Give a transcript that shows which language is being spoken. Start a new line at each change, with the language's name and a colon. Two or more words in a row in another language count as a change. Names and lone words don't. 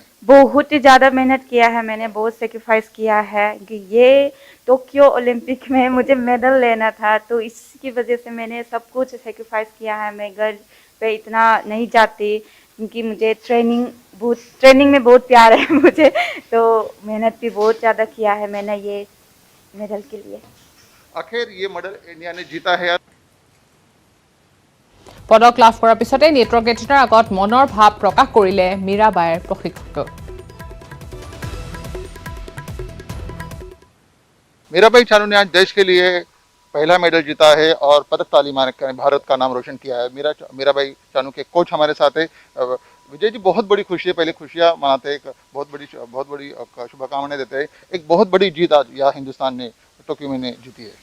Hindi: बहुत ही ज़्यादा मेहनत किया है मैंने बहुत सेक्रीफाइस किया है कि ये टोक्यो ओलंपिक में मुझे मेडल लेना था तो इसकी वजह से मैंने सब कुछ सेक्रीफाइस किया है मैं घर पे इतना नहीं जाती क्योंकि मुझे ट्रेनिंग में बहुत प्यार है मुझे तो मेहनत भी बहुत ज़्यादा किया है मैंने ये मेडल के लिए आखिर ये मेडल इंडिया ने जीता है
Assamese: পদক লাভ কৰাৰ পিছতে নেটৱৰ্ক 18ৰ আগত মনৰ ভাৱ প্ৰকাশ কৰিলে মীৰাবাইৰ প্ৰশিক্ষক
Hindi: मीराबाई चानू ने आज देश के लिए पहला मेडल जीता है और पदक तालीमान भारत का नाम रोशन किया है मीराबाई चानू के कोच हमारे साथ है विजय जी बहुत बड़ी खुशी है पहले खुशियां मनाते एक बहुत बड़ी शुभकामनाएं देते हैं एक बहुत बड़ी जीत आज यहाँ हिंदुस्तान ने टोक्यो में जीती है